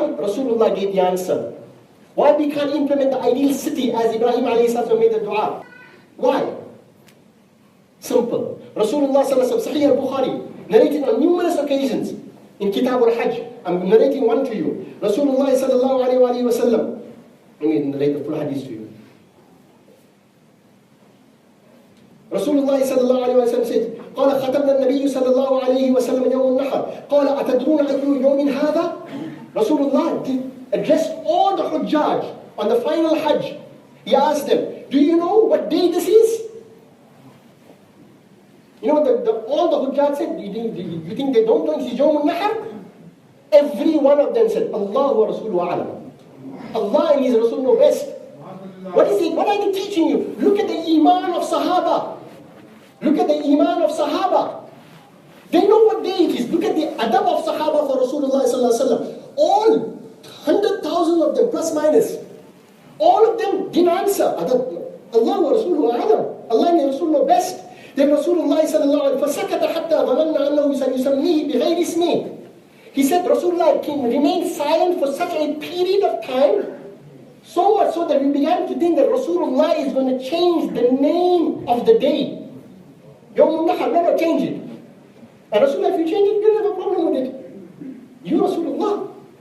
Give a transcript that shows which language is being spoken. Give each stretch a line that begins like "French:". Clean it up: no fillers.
English: Rasulullah gave the answer. Why we can't implement the ideal city as Ibrahim alayhi salam made the dua? Why? Simple. Rasulullah sallallahu Sahih al-Bukhari narrated on numerous occasions in Kitab al-Hajj. I'm narrating one to you. Rasulullah sallallahu alayhi wa sallam. Let me narrate the full hadith to you. Rasulullah sallallahu alayhi wa sallam said,
Arabic: قال ختمنا النبي صلى الله عليه وسلم يوم النحر قال أتدرون أي يوم هذا?
English: Rasulullah addressed all the Hujjaj on the final Hajj. He asked them, do you know what day this is? All the Hujjaj said, you think they don't know it's Yawm al-Nahr? Every one of them said,
Arabic: Allah wa Rasuluhu a'lam.
English: Allah and His Rasul know best. What is it? What are they teaching you? Look at the Iman of Sahaba. Look at the Iman of Sahaba. They know what day it is. Look at the adab of Sahaba for Rasulullah sallallahu alaihi wasallam. All 100,000 of them, plus minus. All of them didn't answer.
Arabic: Allah wa Rasuluhu a'lam.
English: Allah and Rasul know best. Then Rasulullah sallallahu alaihi wasallam
Arabic: فَسَكَتَ حَتَّى ظَنَنَّ أَنَّهُ سَيُسَمِّيهِ بِغَيْرِ اسْمِهِ.
English: He said Rasulullah remained silent for such a period of time, so much so that we began to think that Rasulullah is going to change the name of the day. Yawm al-Nahr, never change it. And Rasulullah, if you change it, you don't have a problem with it. You Rasulullah.